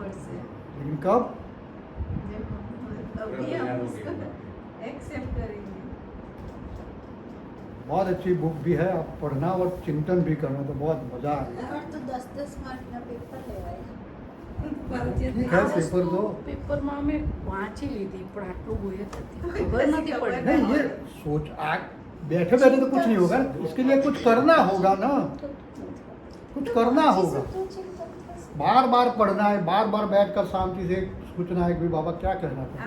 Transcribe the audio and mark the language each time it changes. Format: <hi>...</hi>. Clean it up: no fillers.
<gu>પડશે.</gu> <hi>लेकिन कब? जब अभी हम उसको एक्सेप्ट करेंगे. बहुत अच्छी बुक भी है, आप पढ़ना और चिंतन भी करना तो बहुत मजा आएगा। और तो 10-10 मार्क ना पेपर लेवाय। ठीक है, पेपर दो।</hi> <gu>પેપરમાં અમે વાંચી લીધી પણ આટલું હોય ખબર નથી પડી.</gu> <hi>नहीं ये सोच आज बैठे बैठे तो कुछ नहीं होगा, इसके लिए कुछ करना होगा ना, कुछ करना होगा। बार बार पढ़ना है, बार बार बैठकर शांति से सोचना है कि बाबा क्या कहना था।</hi>